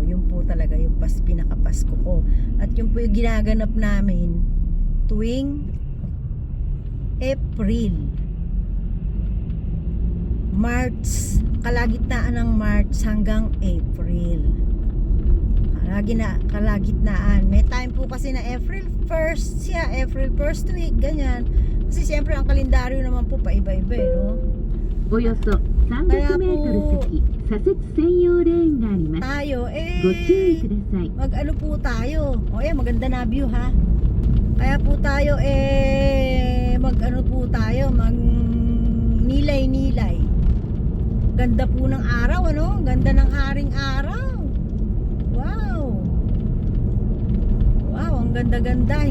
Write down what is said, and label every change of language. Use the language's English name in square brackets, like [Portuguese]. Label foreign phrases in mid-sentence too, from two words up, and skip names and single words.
[Filipino] Yung po talaga yung pinakapasko ko. At yung po yung ginaganap namin tuwing April. March, kalagitnaan ng March hanggang April. Kalagitnaan. May time po kasi na April 1st siya, April [English] 1st week, [Filipino] ganyan. Kasi siyempre ang kalendaryo naman po paiba-iba, no? [Japanese] およそ300メートル先、左折専用レーンがあります。 [Filipino] Tayo, [Japanese] ご注意ください。 [Filipino] mag-ano po tayo. O yan, maganda na view ha. Kaya po tayo, mag-ano po tayo, mag-nilay-nilay. Ganda po ng araw, ano? Ganda ng haring araw. Wow. Wow, ang ganda-ganda.